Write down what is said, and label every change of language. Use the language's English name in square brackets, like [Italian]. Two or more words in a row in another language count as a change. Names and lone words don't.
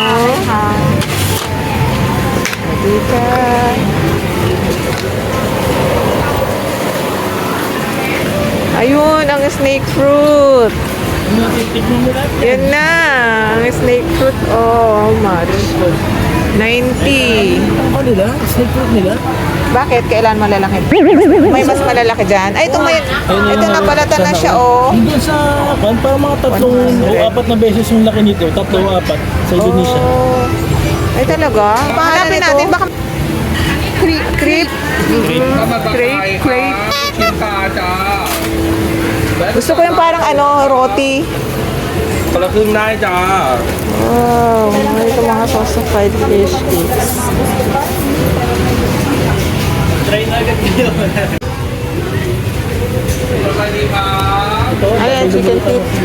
[Filipino] Dito. Ayun, ang [English] snake fruit. [Filipino] Yan na, ang [English] snake fruit. Oh, how much? 90. [Filipino] Ano nila? [English] Snake fruit [Filipino] nila? Bakit? Kailan malalaki? May mas malalaki dyan? Ay, ito na balatan na siya, oh. Doon sa, parang mga tatlong o 4 na beses yung laki nito. 3 o 4 sa Indonesia. Oh. Ay, talaga? Hanapin natin, baka... Crepe. Crepe. Gusto ko yung parang ano, roti. [Thai] คนละครึ่งได้จ้า [Filipino] Wow, ito mga [English] sausage fish cakes. [Filipino] Try na agad kayo. Ayan, [English] chicken feet.